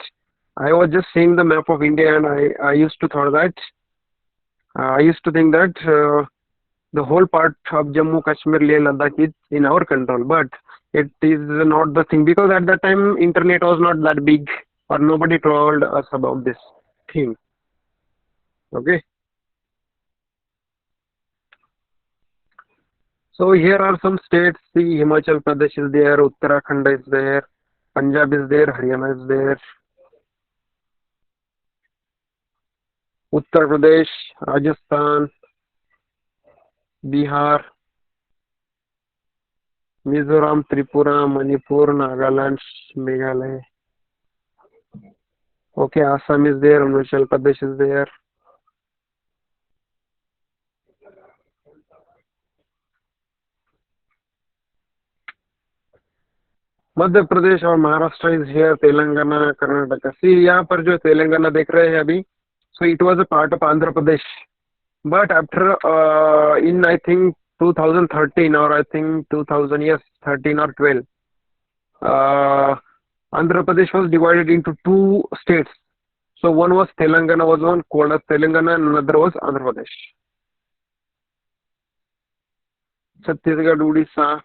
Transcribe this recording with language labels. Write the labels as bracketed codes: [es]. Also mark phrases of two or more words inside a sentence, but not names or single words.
[en] I was just seeing the map of India, and I used to thought that I used to think that the whole part of Jammu Kashmir, Leh Ladakh is in our control, but it is not the thing because at that time internet was not that big, or nobody told us about this thing. Okay, so here are some states. See, Himachal Pradesh is there, Uttarakhand is there, Punjab is there, Haryana is there, Uttar Pradesh, Rajasthan, Bihar, Mizoram, Tripura, Manipur, Nagaland, Meghalaya. Okay, Assam is there, Arunachal Pradesh is there. [hi] मध्य प्रदेश और महाराष्ट्र [en] is here, [hi] तेलंगाना, कर्नाटक। [en] सी [hi] यहाँ पर जो तेलंगाना देख रहे हैं अभी, [en] so it was a part of Andhra Pradesh, but after in I think 2013 और I think 2000 yes 13 or 12, Andhra Pradesh was divided into two states. So one was Telangana, was one called as Telangana, and another was Andhra Pradesh. Chhattisgarh, Odisha.